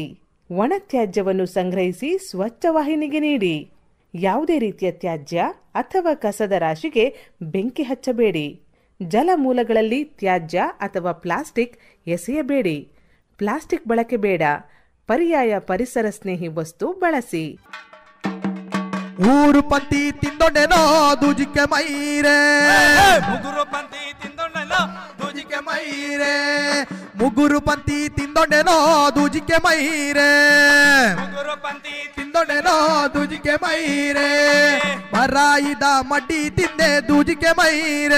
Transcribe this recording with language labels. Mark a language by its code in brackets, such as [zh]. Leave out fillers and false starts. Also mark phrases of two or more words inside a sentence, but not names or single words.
[kn] ಒಣ ತ್ಯಾಜ್ಯವನ್ನು ಸಂಗ್ರಹಿಸಿ ಸ್ವಚ್ಛ ವಾಹಿನಿಗೆ ನೀಡಿ. ಯಾವುದೇ ರೀತಿಯ ತ್ಯಾಜ್ಯ ಅಥವಾ ಕಸದ ರಾಶಿಗೆ ಬೆಂಕಿ ಹಚ್ಚಬೇಡಿ. ಜಲಮೂಲಗಳಲ್ಲಿ ತ್ಯಾಜ್ಯ ಅಥವಾ ಪ್ಲಾಸ್ಟಿಕ್ ಎಸೆಯಬೇಡಿ. ಪ್ಲಾಸ್ಟಿಕ್ ಬಳಕೆ ಬೇಡ. ಪರ್ಯಾಯ ಪರಿಸರ ಸ್ನೇಹಿ ವಸ್ತು ಬಳಸಿ. [tcy] ಊರು ಪಂತಿ ತಿಂದೊಂಡೆನೋ ದೂಜಿಕೆ ಮೈರೆ, ಮುಗುರು ಪಂತಿ ತಿಂದೊಂಡೆನೋ ದೂಜಿಕೆ ಮೈರೆ, ಮುಗುರು ಪಂತಿ ತಿಂದೊಂಡೆನೋ ದೂಜಿಕೆ ಮೈರೆ, ಮುಗುರು ಪಂತಿ ತಿಂದೊಂಡೆನೋ ದೂಜಿಕೆ ಮೈರೆ, ಮರಾಯಿದ ಮಡ್ಡಿ ತಿಂದೆ ದೂಜಿಕೆ ಮೈರೆ,